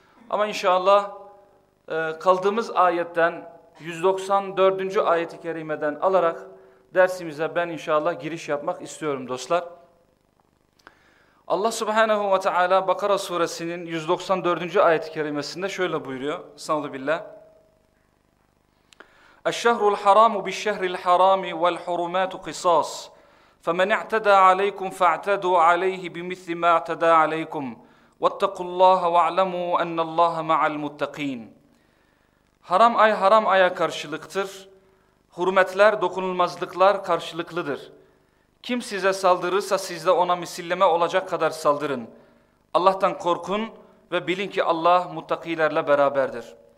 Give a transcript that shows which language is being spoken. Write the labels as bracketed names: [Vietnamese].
[Turkish] Ama inşallah kaldığımız ayetten 194. ayeti kerimeden alarak dersimize ben inşallah giriş yapmak istiyorum dostlar. Allah Subhanahu ve Teala Bakara suresinin 194. ayeti kerimesinde şöyle buyuruyor. Estağfirullah. [Arabic] الشهر الحرام بالشهر الحرام والحرمات قصاص فمن اعتدى عليكم فاعتدوا عليه بمثل ما اعتدى عليكم واتقوا الله واعلموا أن الله مع المتقين. [Turkish] Haram ay haram aya karşılıktır. Hürmetler, dokunulmazlıklar karşılıklıdır. Kim size saldırırsa siz de ona misilleme olacak kadar saldırın. Allah'tan korkun ve bilin ki Allah muttakilerle beraberdir.